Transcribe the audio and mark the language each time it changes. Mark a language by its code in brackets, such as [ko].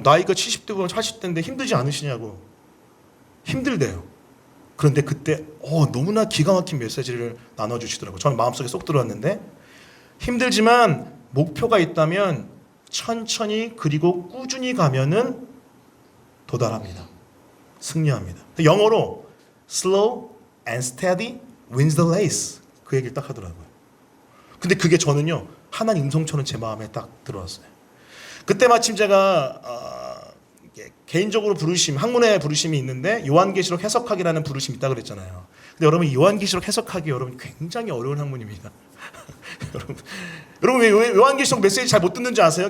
[ko] 나이가 70대고 80대인데 힘들지 않으시냐고. 힘들대요. 그런데 그때 너무나 기가 막힌 메시지를 나눠주시더라고요. 저는 마음속에 쏙 들어왔는데, 힘들지만 목표가 있다면 천천히 그리고 꾸준히 가면은 도달합니다. 승리합니다. 영어로 [en] slow and steady wins the race, [ko] 그 얘기를 딱 하더라고요. 근데 그게 저는요 하나님 음성처럼 제 마음에 딱 들어왔어요. 그때 마침 제가 개인적으로 학문의 부르심이 있는데, 요한계시록 해석하기라는 부르심이 있다고 그랬잖아요. 근데 여러분, 요한계시록 해석하기 여러분 굉장히 어려운 학문입니다. 여러분 왜 요한계시록 메시지 잘 못 듣는지 아세요?